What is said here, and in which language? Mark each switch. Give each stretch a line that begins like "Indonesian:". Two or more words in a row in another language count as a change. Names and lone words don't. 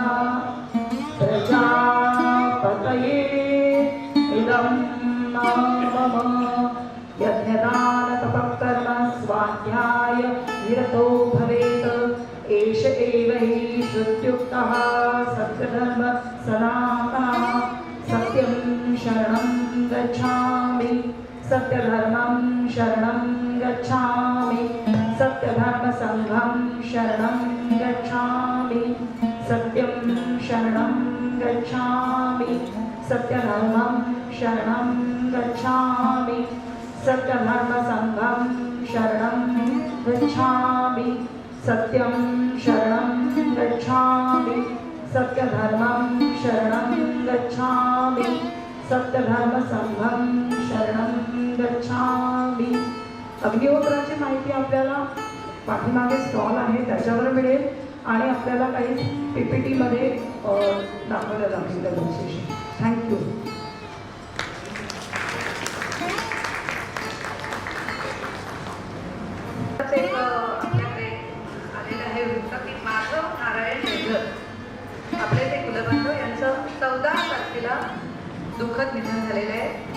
Sanskrit: प्रजापतये इदं नमः, यज्ञदान तपःकर्म स्वाध्याय निरतो भवेत्, एष एव हि श्रुत्युक्तः सत्यधर्म सनातनः, सत्यं शरणं गच्छामि, सत्यधर्मं शरणं गच्छामि, सत्यधर्मसङ्घं शरणं गच्छामि, सत्यं शरणं गच्छामि, सत्यधर्मं शरणं गच्छामि, सत्यधर्मसङ्घं शरणं गच्छामि, सत्यं शरणं गच्छामि, सत्यधर्मं शरणं गच्छामि, सत्यधर्मसङ्घं शरणं गच्छामि.
Marathi: अग्निहोत्राची माहिती आपल्याला पाठीमागे स्टॉल आहे त्याच्यावर मिळेल आणि आपल्याला काही PPT-मध्ये दाखवलं जातील त्या विशेष. थँक्यू. आपल्याकडे आलेलं आहे वृत्त की माधव नारायण मेघर आपले ते कुलबंधू यांचं 14 तारखेला दुःखद निधन झालेलं आहे.